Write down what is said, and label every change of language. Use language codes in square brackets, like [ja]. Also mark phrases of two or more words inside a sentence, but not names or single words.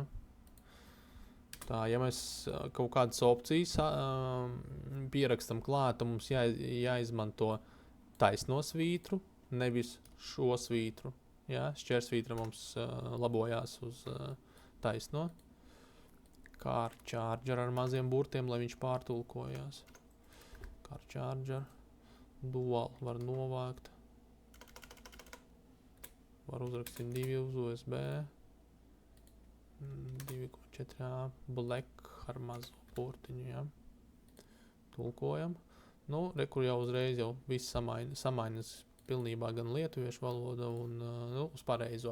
[lv] Tā, ja mēs kaut kādas opcijas pierakstam klāt, mums jāizmanto taisno svītru, nevis šo svītru. Ja? Šķērsvītra mums labojās uz taisno. [en] Car charger [lv] ar maziem burtiem, lai viņš pārtulkojās. [en] Car charger. [lv] Dual var novākt. Var uzrakstīt 2 uz USB. 2.4a. Black ar mazo burtiņu. Ja? Tulkojam. Kur jau uzreiz jau viss samainas pilnībā gan lietuviešu valoda un uz pareizo.